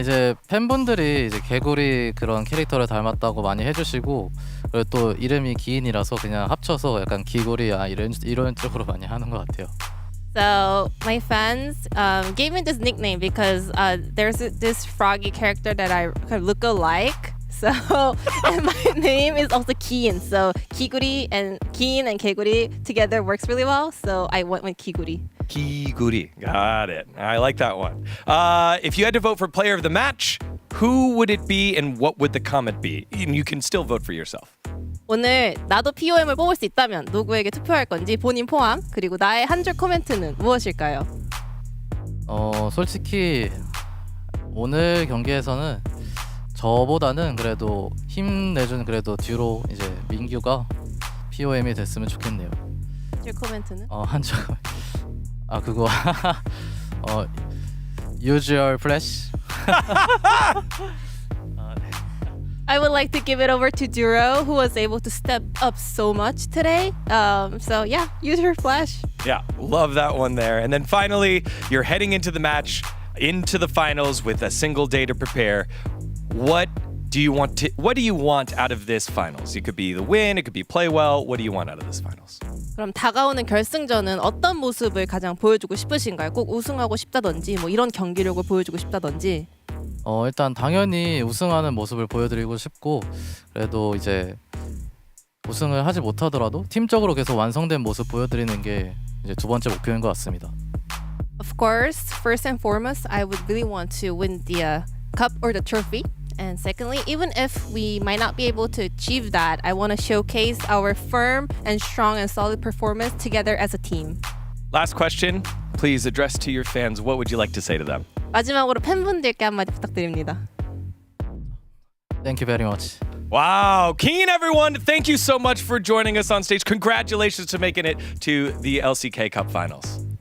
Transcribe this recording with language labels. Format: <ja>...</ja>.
<ko>이제 팬분들이 이제 개구리 그런 캐릭터를 닮았다고 많이 해주시고 그리고 또 이름이 기인이라서 그냥 합쳐서 약간 기구리 이런 쪽으로 많이 하는 것 같아요.</ko> <en>So my fans gave me this nickname because there's this froggy character that I kind of look alike. So and my name is also Kiin. So Kiin and Keguri together works really well. So I went with Kiguri. Kiguri. Got it. I like that one. If you had to vote for player of the match, who would it be and what would the comment be? And you can still vote for yourself.</en> <ko>오늘 나도 POM을 뽑을 수 있다면 누구에게 투표할 건지 본인 포함 그리고 나의 한 줄 코멘트는 무엇일까요? 솔직히 오늘 경기에서는 저보다는 그래도 힘내준 그래도 듀로 이제 민규가 POM이 됐으면 좋겠네요. 한 줄 코멘트는? 한 줄. 그거</ko> <en>use your flash. I would like to give it over to Duro, who was able to step up so much today. So yeah, use your flash. Yeah, love that one there. And then finally, you're heading into the match, into the finals with a single day to prepare. What do you want out of this finals? It could be the win, it could be play well. What do you want out of this finals?</en> <ko>그럼 다가오는 결승전은 어떤 모습을 가장 보여주고 싶으신가요? 꼭 우승하고 싶다든지 뭐 이런 경기력을 보여주고 싶다든지. 일단 당연히 우승하는 모습을 보여드리고 싶고 그래도 이제 우승을 하지 못하더라도 팀적으로 계속 완성된 모습 보여드리는 게 이제 두 번째 목표인 것 같습니다.</ko> <en>Of course, first and foremost, I would really want to win the cup or the trophy. And secondly, even if we might not be able to achieve that, I want to showcase our firm and strong and solid performance together as a team. Last question, please address to your fans. What would you like to say to them?</en> <ko>마지막으로 팬분들께 한마디 부탁드립니다.</ko> <en>Thank you very much. Wow, Keen, everyone, thank you so much for joining us on stage. Congratulations to making it to the LCK Cup Finals.</en>